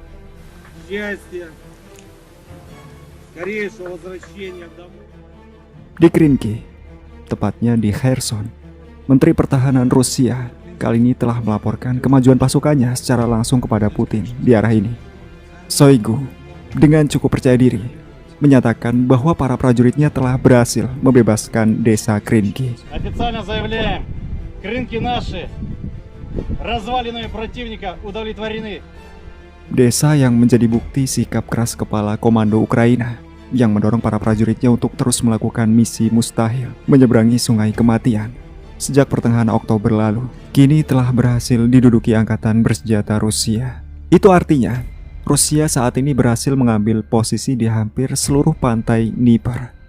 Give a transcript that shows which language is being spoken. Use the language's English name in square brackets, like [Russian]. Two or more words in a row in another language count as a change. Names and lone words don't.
[Indonesian] Di Krinki, tepatnya di Kherson, Menteri Pertahanan Rusia kali ini telah melaporkan kemajuan pasukannya secara langsung kepada Putin di arah ini. Shoigu dengan cukup percaya diri menyatakan bahwa para prajuritnya telah berhasil membebaskan desa Krinki. [Russian] Официально заявляем, Крынки наши, развалины противника удовлетворены. [Indonesian] Desa yang menjadi bukti sikap keras kepala komando Ukraina yang mendorong para prajuritnya untuk terus melakukan misi mustahil menyeberangi sungai kematian sejak pertengahan Oktober lalu, kini telah berhasil diduduki angkatan bersenjata Rusia. Itu artinya Rusia saat ini berhasil mengambil posisi di hampir seluruh pantai Dnieper.